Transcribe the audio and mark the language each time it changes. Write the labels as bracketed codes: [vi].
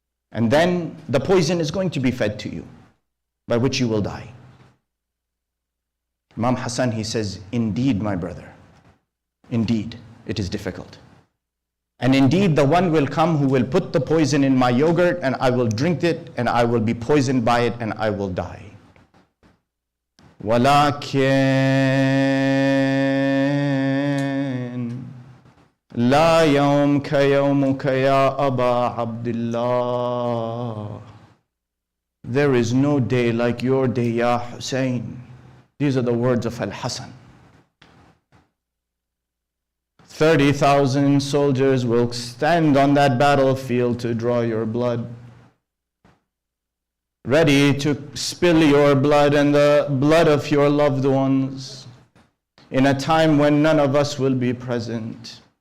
[en] And then the poison is going to be fed to you, by which you will die. Imam Hassan, he says, indeed, my brother, indeed, it is difficult. And indeed, the one will come who will put the poison in my yogurt, and I will drink it, and I will be poisoned by it, and I will die. [ar] ولكن لا يوم كيومك يا أبا عبد الله. [en] There is no day like your day, Ya Hussein. These are the words of Al-Hasan. 30,000 soldiers will stand on that battlefield to draw your blood, ready to spill your blood and the blood of your loved ones in a time when none of us will be present.